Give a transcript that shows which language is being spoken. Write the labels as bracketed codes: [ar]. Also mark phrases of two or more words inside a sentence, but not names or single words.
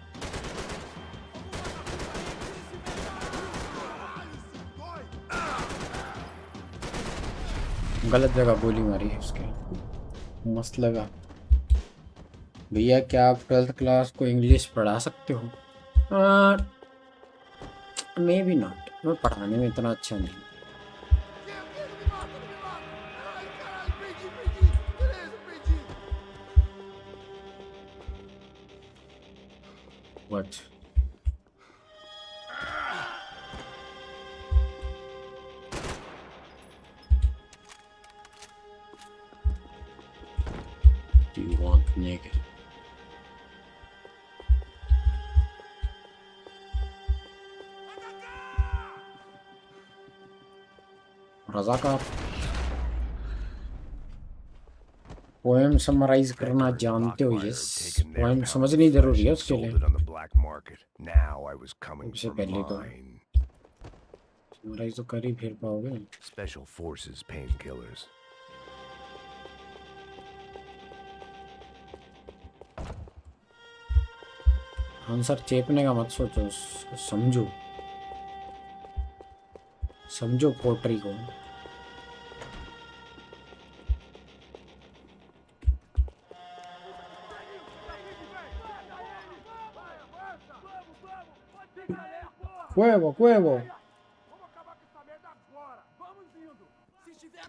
[hi] गलत जगह गोली मारी है उसके। मस्त लगा। भैया क्या आप 12th क्लास को इंग्लिश पढ़ा सकते हो? [en] may be not. [hi] मैं पढ़ाने में इतना अच्छा नहीं। [en] What? Do you want naked? [hi] रज़ाकार। [en] poem summarize [hi] करना जानते हो? यस, पोएम समझनी जरूरी है उसके लिए। सबसे पहले तो समराइज तो कर ही फिर पाओगे। [en] Special Forces painkillers. [hi] आंसर चेपने का मत सोचो, समझो। समझो पोट्री को। [pt] Cuevo. Vamos acabar com essa merda agora. Vamos indo. Se tiver